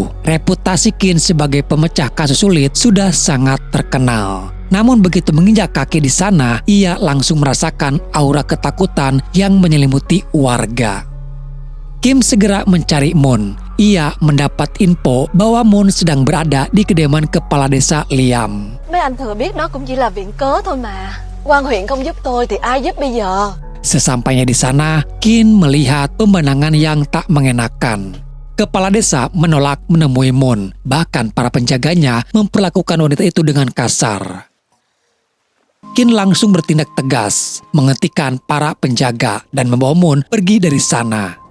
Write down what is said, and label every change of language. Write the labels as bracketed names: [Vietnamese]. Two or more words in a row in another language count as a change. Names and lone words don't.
[Indonesian] Reputasi Kin sebagai pemecah kasus sulit sudah sangat terkenal. Namun begitu menginjak kaki di sana, ia langsung merasakan aura ketakutan yang menyelimuti warga. Kim segera mencari Moon. Ia mendapat info bahwa Moon sedang berada di kediaman kepala desa Liam. [Vietnamese] Mấy anh thừa biết nó cũng chỉ là viện cớ thôi mà. Quan huyện không giúp tôi thì ai giúp bây giờ? [Indonesian] Sesampainya di sana, Kin melihat pemandangan yang tak mengenakan. Kepala desa menolak menemui Moon. Bahkan para penjaganya memperlakukan wanita itu dengan kasar. Kin langsung bertindak tegas, menghentikan para penjaga dan membawa Moon pergi dari sana.